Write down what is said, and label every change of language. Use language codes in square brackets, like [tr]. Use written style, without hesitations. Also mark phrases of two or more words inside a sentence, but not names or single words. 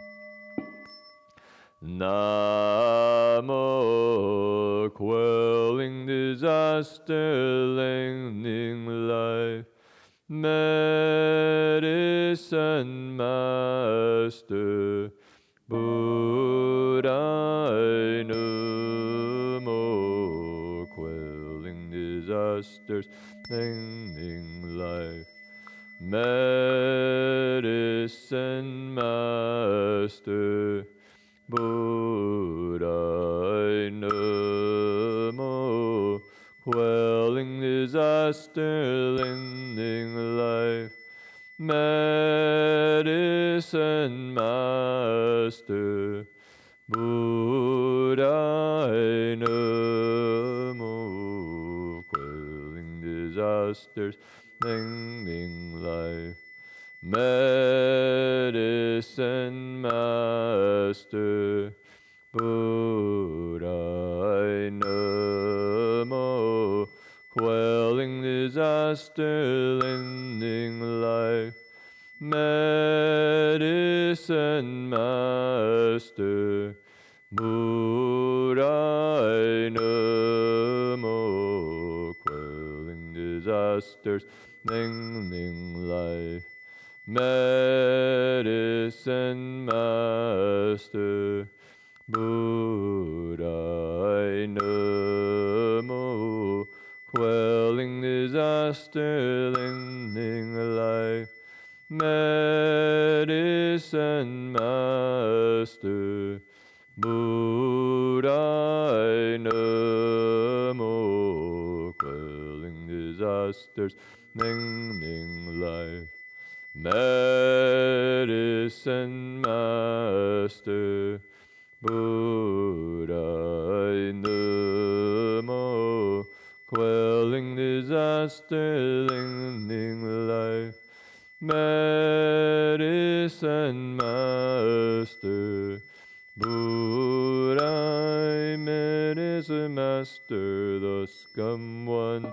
[en] Namo, quelling disaster, lengthening life, medicine master, Buddha. Namo, quelling disasters, lengthening life, medicine master, Buddha. Namo, quelling disaster, lending life, medicine master, Buddha. Namo, quelling disasters, lending life, medicine master, Buddha. Namo, quelling disaster, lending life, medicine master, Buddha. Namo, quelling disasters, lending life, medicine master, Buddha. Namo, quelling disaster, lending life, medicine master, Buddha. Namo, quelling disasters, lending life, medicine master, Buddha Namo, quelling disaster, lengthening life, medicine master, Buddha, medicine master, the scum one.